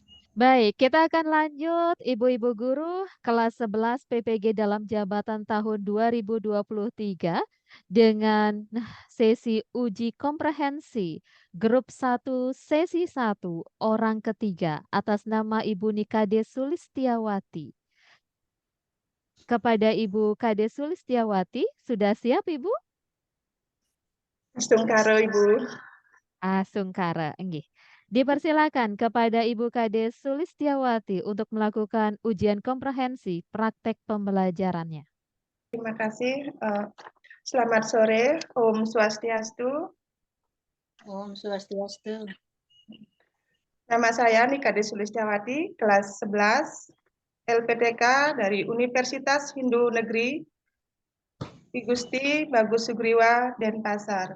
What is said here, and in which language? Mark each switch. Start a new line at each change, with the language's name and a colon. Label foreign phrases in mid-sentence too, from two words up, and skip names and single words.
Indonesian: Baik, kita akan lanjut Ibu-ibu guru kelas 11 PPG dalam jabatan tahun 2023 dengan sesi uji komprehensi grup 1 sesi 1 orang ketiga atas nama Ibu Nikade Sulistiawati. Kepada Ibu Kade Sulistiawati, sudah siap Ibu? Sungkaro Ibu. Sungkara, enggih. Dipersilakan kepada Ibu Kade Sulistiawati untuk melakukan ujian komprehensi praktek pembelajarannya. Terima kasih. Selamat sore,
Balinese: Om Swastiastu. Om Swastiastu.
Indonesian: Nama saya Nikade Sulistiawati, kelas 11 LPTK dari Universitas Hindu Negeri I Gusti Bagus Sugriwa, Denpasar.